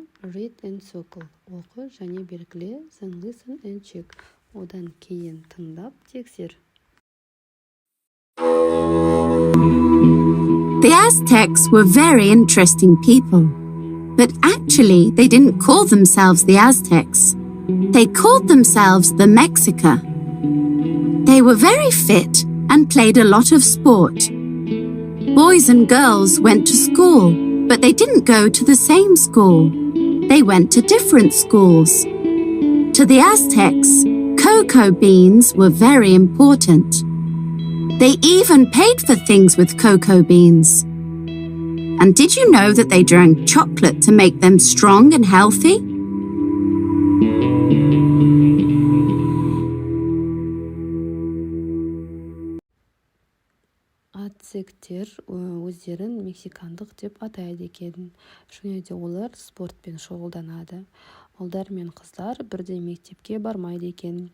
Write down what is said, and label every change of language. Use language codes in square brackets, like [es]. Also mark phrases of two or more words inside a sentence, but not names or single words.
[en] Read and circle. [kk] Оқы және белгіле. [en] Then listen and check. [kk] Одан кейін тыңдап тексер. [en] The Aztecs were very interesting people. But actually, they didn't call themselves the Aztecs. They called themselves the Mexica. They were very fit and played a lot of sport. Boys and girls went to school, but they didn't go to the same school. They went to different schools. To the Aztecs, cocoa beans were very important. They even paid for things with cocoa beans. And did you know that they drank chocolate to make them strong and healthy? [kk] Ацтектер өздерін мексикандық деп атайды екен. Және де олар спортпен шұғылданады. Ұлдар мен қыздар бірдей мектепке бармайды екен.